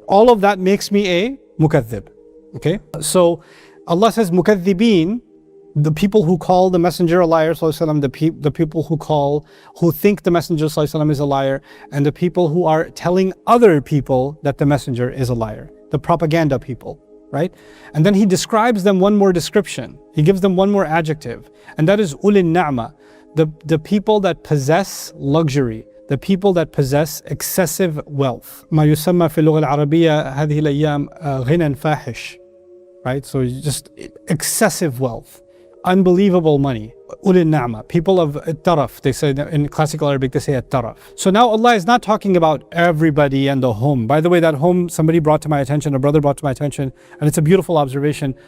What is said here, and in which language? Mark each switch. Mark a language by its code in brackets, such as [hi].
[en] All of that makes me a mukadhib. Okay? So Allah says mukadhibin, the people who call the messenger a liar, the people who think the messenger is a liar, and the people who are telling other people that the messenger is a liar, the propaganda people, right? And then he describes them one more description. He gives them one more adjective, and that is ulin na'ma, the people that possess luxury, the people that possess excessive wealth. [ar] ما يسمى في اللغة العربية هذه الأيام غنى فاحش, [en] right? So just excessive wealth. Unbelievable money. Ulil na'ma, people of taraf. They say in classical Arabic, they say at-taraf. So now Allah is not talking about everybody and the home. By the way, that home, somebody brought to my attention, a brother brought to my attention, and it's a beautiful observation.